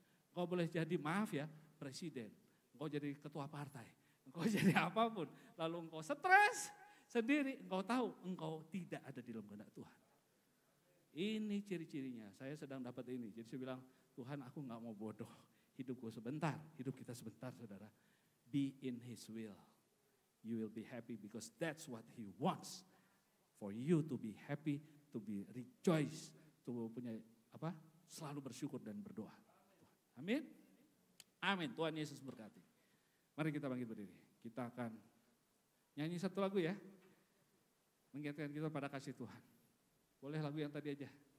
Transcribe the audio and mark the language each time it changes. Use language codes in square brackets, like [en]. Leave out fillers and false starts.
[id] Engkau boleh jadi, maaf ya, presiden, engkau jadi ketua partai, engkau jadi apapun, lalu engkau stres sendiri, engkau tahu engkau tidak ada di dalam kehendak Tuhan. Ini ciri-cirinya, saya sedang dapat ini. Jadi saya bilang, Tuhan aku gak mau bodoh, hidupku sebentar, hidup kita sebentar saudara. [en] Be in His will, you will be happy because that's what He wants. For you to be happy, to be rejoice, to [id] punya apa? Selalu bersyukur dan berdoa. Amin. Amin. Tuhan Yesus berkati. Mari kita bangkit berdiri. Kita akan nyanyi satu lagu ya. Mengingatkan kita pada kasih Tuhan. Boleh lagu yang tadi aja.